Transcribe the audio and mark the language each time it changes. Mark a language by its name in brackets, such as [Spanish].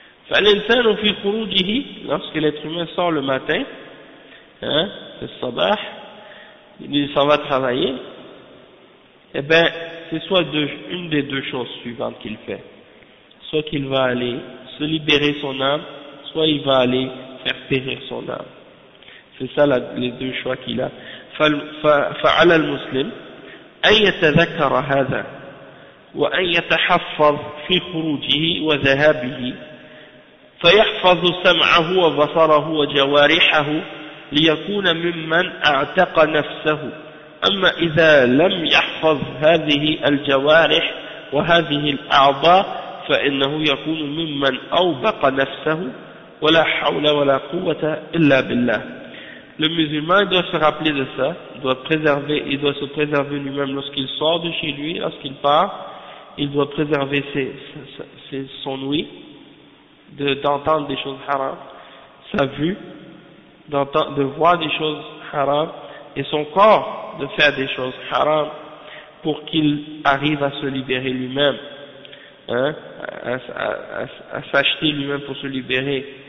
[Arabic] فالإنسان في خروجه, [French] lorsque l'être humain sort le matin, le sabah, il s'en va travailler, eh ben c'est soit une des deux choses suivantes qu'il fait. Soit qu'il va aller se libérer son âme, soit il va aller faire périr son âme. C'est ça les deux choix qu'il a. [Arabic] فعلى المسلم أن يتذكر هذا وأن يتحفظ في خروجه وذهابه فيحفظ سمعه وبصره وجوارحه ليكون ممن اعتق نفسه. أما إذا لم يحفظ هذه الجوارح وهذه الأعضاء فإنه يكون ممن أوبق نفسه ولا حول ولا قوة إلا بالله. [French] Le musulman doit se rappeler de ça, il doit se préserver lui-même lorsqu'il sort de chez lui, lorsqu'il part, il doit préserver son ouïe d'entendre des choses haram, sa vue de voir des choses haram, et son corps de faire des choses haram pour qu'il arrive à se libérer lui-même, à s'acheter lui-même pour se libérer.